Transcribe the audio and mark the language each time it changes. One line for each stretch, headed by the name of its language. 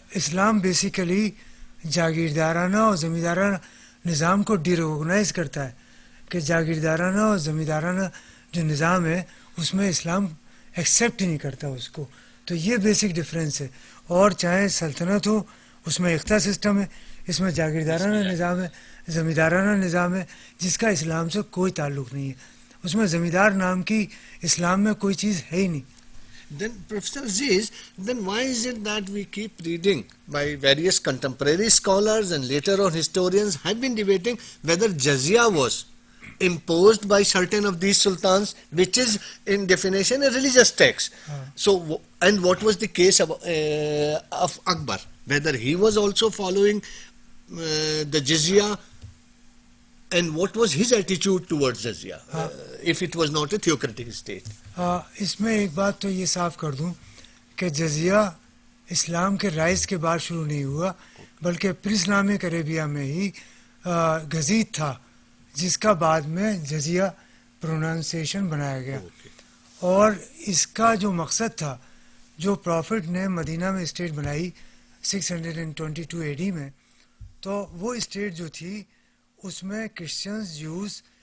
Hindi: इस्लाम basically जागीरदाराना और ज़मींदाराना निज़ाम को डिरिकॉग्नाइज करता है कि जागीरदाराना और ज़मींदाराना जो निज़ाम है उसमें इस्लाम एक्सेप्ट ही नहीं करता उसको. तो ये बेसिक डिफरेंस है. और चाहे सल्तनत हो उसमें इख्ता सिस्टम है, इसमें जागीरदाराना निज़ाम है, ज़मींदाराना निज़ाम है जिसका इस्लाम से कोई ताल्लुक़ नहीं है. उसमें ज़मींदार नाम की इस्लाम में कोई चीज़ है ही नहीं.
English: Then Professor Aziz, then why is it that we keep reading by various contemporary scholars and later on historians have been debating whether jizya was imposed by certain of these sultans, which is in definition a religious tax. So, and what was the case of Akbar, whether he was also following the jizya, and what was his attitude towards jizya, if it was not a theocratic state.
Hindi: इसमें एक बात तो ये साफ कर दूं कि जजिया इस्लाम के राइज के बाद शुरू नहीं हुआ, बल्कि प्री इस्लामिक अरेबिया में ही गजीद था, जिसका बाद में जजिया प्रोनाउंसिएशन बनाया गया. और इसका जो मकसद था, जो प्रॉफिट ने मदीना में स्टेट बनाई 622 AD में, तो वो स्टेट जो थी उसमें क्रिश्चियंस, जूस,